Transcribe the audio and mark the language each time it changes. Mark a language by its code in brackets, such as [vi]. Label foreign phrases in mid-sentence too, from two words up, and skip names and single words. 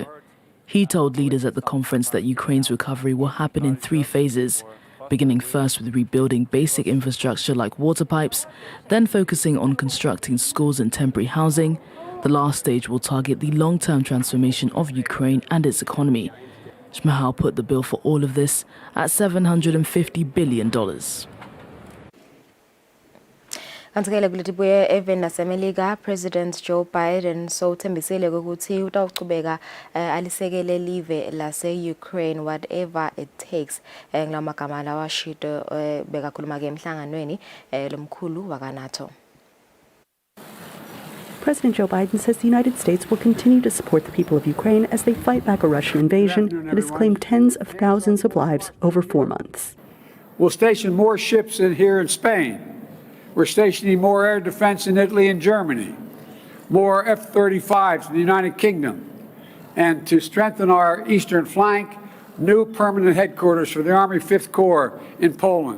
[en] He told leaders at the conference that Ukraine's recovery will happen in 3 phases, beginning first with rebuilding basic infrastructure like water pipes, then focusing on constructing schools and temporary housing. The last stage will target the long-term transformation of Ukraine and its economy. Shmyhal put the bill for all of this at $750 billion. [ss] Kanti-ke kuletibuye even nasemelika President Joe Biden sothembisile ukuthi utawuchubeka alisekele live lase-Ukraine [en] whatever it takes. [ss] Ngilamagama lawa Shito bekakhuluma ke emhlanganweni lomkhulu wakaNATO. [en] President Joe Biden says the United States will continue to support the people of Ukraine as they fight back a Russian invasion that has claimed tens of thousands of lives over 4 months. We'll station more ships in here in Spain. We're stationing more air defense in Italy and Germany, more F-35s in the United Kingdom, and to strengthen our eastern flank, new permanent headquarters for the Army 5th Corps in Poland.